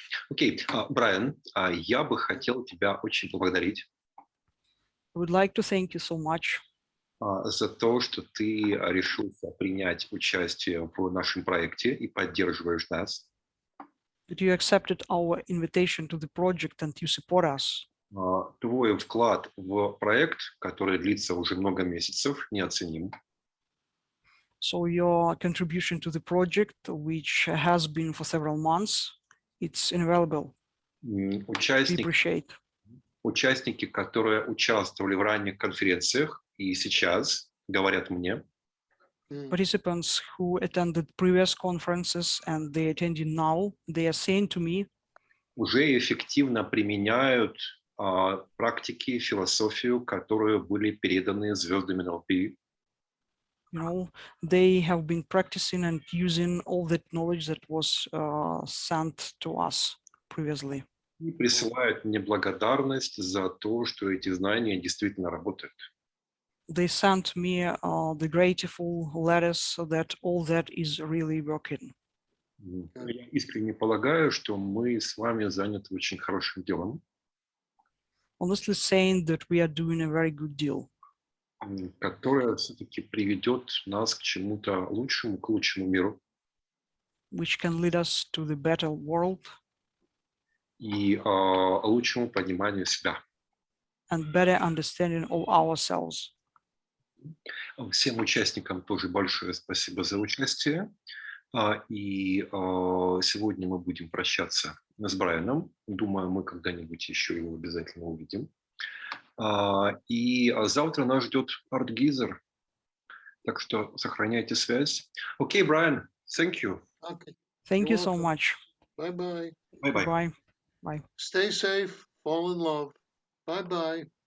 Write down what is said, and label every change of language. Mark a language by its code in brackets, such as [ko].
[ru] Окей, Брайан, я бы хотел тебя очень поблагодарить [en] I would like to thank you so much [ru] за то, что ты решился принять участие в нашем проекте и поддерживаешь нас. [en] that you accepted our invitation to the project and you support us. [ru] Твой вклад в проект, который длится уже много месяцев, неоценим. [en] So your contribution to the project, which has been for several months, it's invaluable. We appreciate. [ru] Участники, которые участвовали в ранних конференциях и сейчас говорят мне, [en] Participants who attended previous conferences and they attending now, they are saying to me, [ru] уже эффективно применяют практики, философию, которые были переданы звездами NLP. [en] you know, they have been practicing and using all that knowledge that was sent to us previously. [ru] И присылают мне благодарность за то, что эти знания действительно работают. [en] They sent me the grateful letters that all that is really working. [ru] Я искренне полагаю, что мы с вами заняты очень хорошим делом, [en] Honestly saying that we are doing a very good deal, [ru] которое все-таки приведет нас к чему-то лучшему, к лучшему миру [en] which can lead us to the better world [ru] и лучшему пониманию себя. [en] and better understanding of ourselves. [ru] Всем участникам тоже большое спасибо за участие. И сегодня мы будем прощаться с Брайаном. Думаю, мы когда-нибудь еще его обязательно увидим. И завтра нас ждет арт-гизер. Так что сохраняйте связь. Окей, Брайан, [en] thank you. Okay. Thank you You're so welcome. much. Bye-bye. Bye-bye. Bye. Bye. Stay safe. Fall in love. Bye-bye.